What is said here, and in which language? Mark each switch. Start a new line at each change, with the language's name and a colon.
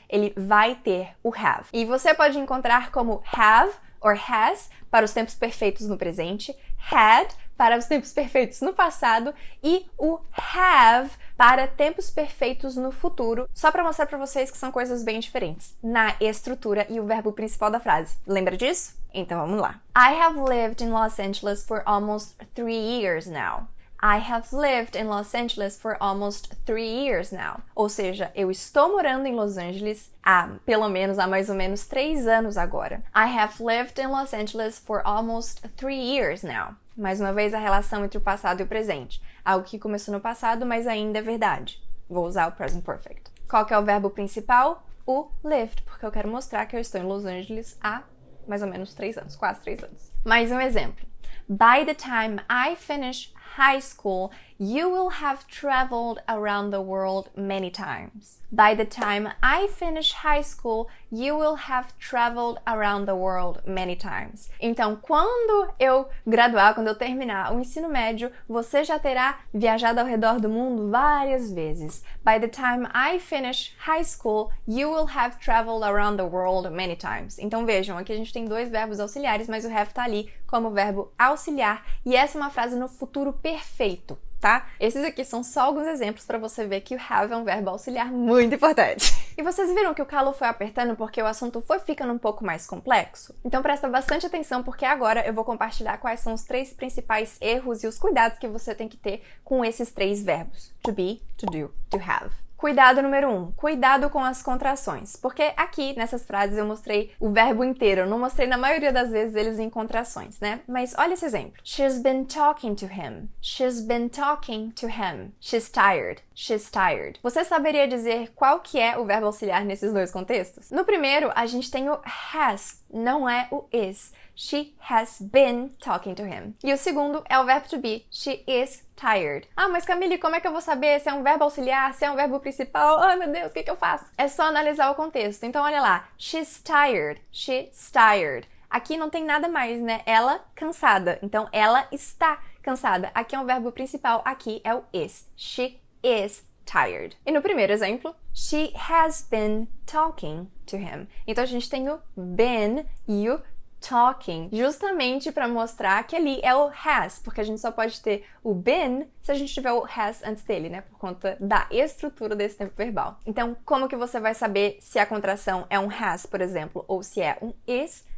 Portuguese: Ele vai ter o have. E você pode encontrar como have or has para os tempos perfeitos no presente, had para os tempos perfeitos no passado e o have para tempos perfeitos no futuro, só para mostrar para vocês que são coisas bem diferentes na estrutura e o verbo principal da frase. Lembra disso? Então vamos lá.
English: I have lived in Los Angeles for almost 3 years now. I have lived in Los Angeles for almost 3 years now.
Portuguese: Ou seja, eu estou morando em Los Angeles há mais ou menos 3 anos agora.
English: I have lived in Los Angeles for almost 3 years now.
Portuguese: Mais uma vez, a relação entre o passado e o presente. Algo que começou no passado, mas ainda é verdade. Vou usar o present perfect. Qual que é o verbo principal? O lived, porque eu quero mostrar que eu estou em Los Angeles há mais ou menos 3 anos, quase 3 anos. Mais um exemplo.
English: By the time I finish high school, you will have traveled around the world many times. By the time I finish high school, you will have traveled around the world many times.
Portuguese: Então, quando eu graduar, quando eu terminar o ensino médio, você já terá viajado ao redor do mundo várias vezes.
English: By the time I finish high school, you will have traveled around the world many times.
Portuguese: Então, vejam, aqui a gente tem 2 verbos auxiliares, mas o have tá ali como verbo auxiliar, e essa é uma frase no futuro perfeito. Tá? Esses aqui são só alguns exemplos para você ver que o have é um verbo auxiliar muito importante. E vocês viram que o calo foi apertando porque o assunto foi ficando um pouco mais complexo? Então presta bastante atenção porque agora eu vou compartilhar quais são os 3 principais erros e os cuidados que você tem que ter com esses 3 verbos. To be, to do, to have. Cuidado número 1, cuidado com as contrações, porque aqui nessas frases eu mostrei o verbo inteiro, eu não mostrei na maioria das vezes eles em contrações, né? Mas olha esse exemplo.
English: She's been talking to him. She's been talking to him. She's tired. She's tired.
Portuguese: Você saberia dizer qual que é o verbo auxiliar nesses 2 contextos? No primeiro, a gente tem o has, não é o is.
English: She has been talking to him.
Portuguese: E o segundo é o verbo to be.
English: She is tired.
Portuguese: Ah, mas Camille, como é que eu vou saber se é um verbo auxiliar, se é um verbo principal? Ai, meu Deus, o que eu faço? É só analisar o contexto. Então, olha lá.
English: She's tired. She's tired.
Portuguese: Aqui não tem nada mais, né? Ela cansada. Então, ela está cansada. Aqui é um verbo principal. Aqui é o is.
English: She is tired.
Portuguese: E no primeiro exemplo,
English: she has been talking to him.
Portuguese: Então, a gente tem o been e o talking, justamente para mostrar que ali é o has, porque a gente só pode ter o been se a gente tiver o has antes dele, né? Por conta da estrutura desse tempo verbal. Então, como que você vai saber se a contração é um has, por exemplo, ou se é um is?